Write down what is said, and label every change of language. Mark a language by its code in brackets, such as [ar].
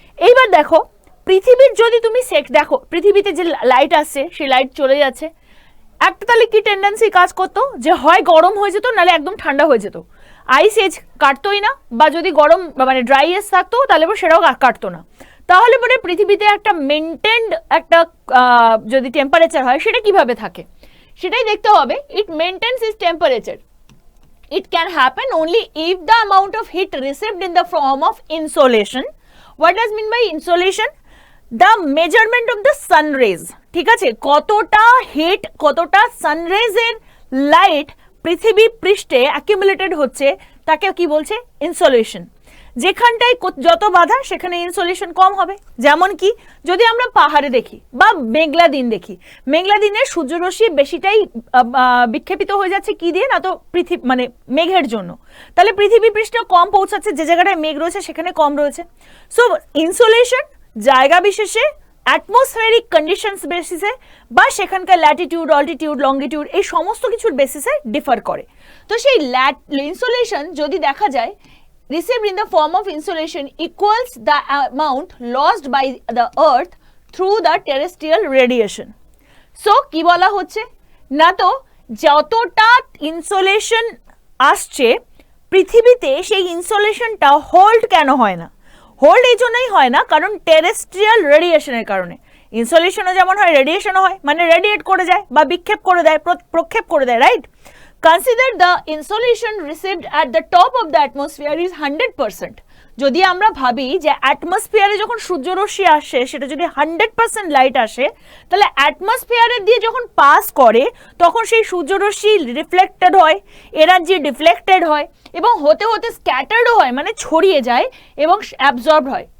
[bn] এইবার দেখো পৃথিবীর যদি তুমি দেখো পৃথিবীতে যে লাইট আসছে সেই লাইট চলে যাচ্ছে, একটা তাহলে কি টেন্ডেন্সি কাজ করতো, যে হয় গরম হয়ে যেত নাহলে একদম ঠান্ডা হয়ে যেত, আইস এজ কাটতোই না, বা যদি গরম মানে ড্রাই এজ থাকতো তাহলে সেটাও কাটতো না। তাহলে পরে পৃথিবীতে একটা মেনটেন্ড একটা যদি টেম্পারেচার হয় সেটা কিভাবে থাকে সেটাই দেখতে হবে। [en] It maintains is temperature. It can happen only if the amount of heat received in the form of insolation. What does mean by insolation? The measurement of the sun rays. [bn] ঠিক আছে, কতটা হিট, কতটা সানরেজ এর light পৃথিবী পৃষ্ঠে অ্যাকিউমুলেটেড হচ্ছে তাকে কি বলছে, ইনসোলেশন। যেখানটায় যত বাধা সেখানে ইনসোলেশন কম হবে। যেমন কি যদি আমরা পাহাড়ে দেখি বা মেঘলা দিন দেখি, মেঘলা দিনে সূর্যরশ্মি বেশিটাই বিক্ষেপিত হয়ে যাচ্ছে কি দিয়ে, না তো পৃথিবী মানে মেঘের জন্য, তাহলে পৃথিবী পৃষ্ঠে কম পৌঁছাচ্ছে, যে জায়গাটায় মেঘ রয়েছে সেখানে কম রয়েছে। সো ইনসোলেশন জায়গা বিশেষে, অ্যাটমসফেরিক কন্ডিশনস বেসিসে বা সেখানকার ল্যাটিটিউড, অল্টিটিউড, লঙ্গিটিউড এই সমস্ত কিছুর বেসিসে ডিফার করে। তো সেই ইনসোলেশন যদি দেখা যায় [en] received in the form of insolation equals the amount lost by the earth through the terrestrial radiation. [bn] So কি বলা হচ্ছে না, তো যতটা ইনসোলেশন আসছে পৃথিবীতে সেই ইনসোলেশনটা হোল্ড কেন হয় না? হোল্ড এই জন্যই হয় না কারণ টেরেস্ট্রিয়াল রেডিয়েশনের কারণে। ইনসোলেশনও যেমন হয় রেডিয়েশনও হয়, মানে রেডিয়েট করে যায় বা বিক্ষেপ করে দেয়, প্রক্ষেপ করে দেয়, right? [en] Consider the insolation received at the top of the atmosphere is 100%. [bn] যদি আমরা ভাবি যে অ্যাটমসফিয়ারে যখন সূর্যরশ্মি আসে সেটা যদি 100% লাইট আসে, তাহলে অ্যাটমসফিয়ারের দিয়ে যখন পাস করে তখন সেই সূর্যরশ্মি রিফ্লেক্টেড হয়, এনার্জি ডিফ্লেক্টেড হয় এবং হতে হতে স্ক্যাটার্ডও হয়, মানে ছড়িয়ে যায় এবং অ্যাবজর্ব হয়।